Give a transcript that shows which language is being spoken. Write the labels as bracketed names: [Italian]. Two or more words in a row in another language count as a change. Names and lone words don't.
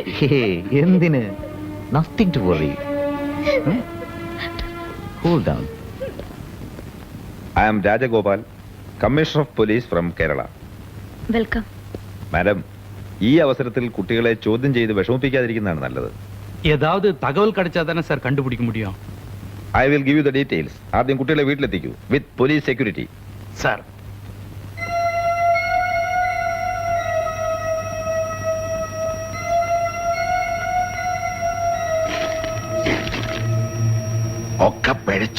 [English] എന്തിന്? Nothing to worry. Cool down. I am Rajagopal, Commissioner of Police from Kerala. വെൽക്കം. [Malayalam] മാഡം, ഈ അവസരത്തിൽ കുട്ടികളെ ചോദ്യം ചെയ്ത് വിഷമിപ്പിക്കാതിരിക്കുന്നതാണ് നല്ലത്. [Tamil] ஏதாவது தகவல் கிடைச்சா தானே சார் கண்டுபிடிக்க முடியும். [English] I will give you the details. [Malayalam] ആദ്യം കുട്ടികളെ വീട്ടിലെത്തിക്കൂ [English] with police security. [Malayalam] சார் ഒക്കെ പിഴച്ചു.